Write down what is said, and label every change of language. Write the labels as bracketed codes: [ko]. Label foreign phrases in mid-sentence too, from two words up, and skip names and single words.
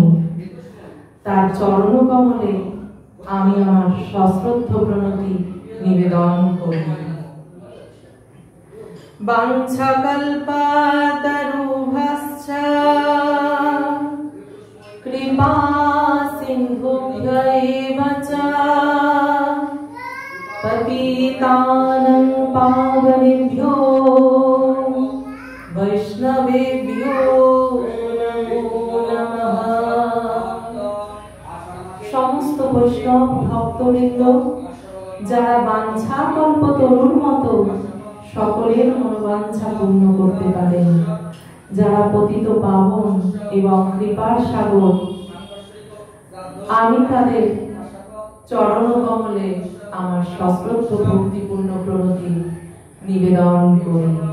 [bn] তার চরণ কমলে আমি আমার সশ্রদ্ধ প্রণতি নিবেদন করি। [sa] বাঞ্ছাকল্পতরুভ্যশ্চ কৃপা সিন্ধুভ্য এব চ পতিতানাং পাবনেভ্যো বৈষ্ণবেভ্যো নমো নমঃ। [bn] সমস্ত বৈষ্ণব ভক্তবৃন্দ, যারা বাঞ্ছা কল্পতরুর মতো সকলের মনোবাঞ্ছা পূর্ণ করতে পারেন, যারা পতিত পাবন এবং কৃপার সাগর, আমি তাদের চরণ কমলে আমার সশ্রদ্ধ ভক্তিপূর্ণ প্রণতি নিবেদন করি।